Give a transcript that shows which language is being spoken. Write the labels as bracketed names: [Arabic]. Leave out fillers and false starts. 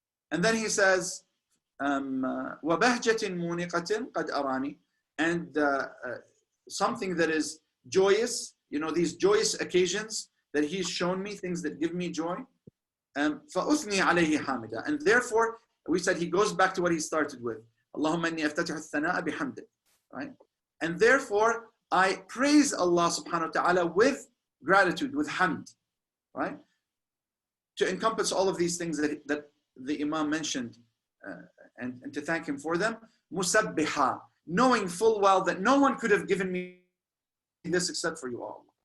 [English] And then He says, [Arabic] وَبَهْجَةٍ مُونِقَةٍ قَدْ أَرَانِي, [English] and something that is joyous, you know, these joyous occasions that He's shown me, things that give me joy. [Arabic] فَأُثْنِي عَلَيْهِ حَامِدًا, [English] and therefore, we said He goes back to what He started with. [Arabic] اللهم إني أفتتح الثناء بحمدك, right? [English] And therefore, I praise Allah subhanahu wa ta'ala with gratitude, with hamd, right? To encompass all of these things that the Imam mentioned, and to thank Him for them. Musabbiha, knowing full well that no one could have given me this except for you all.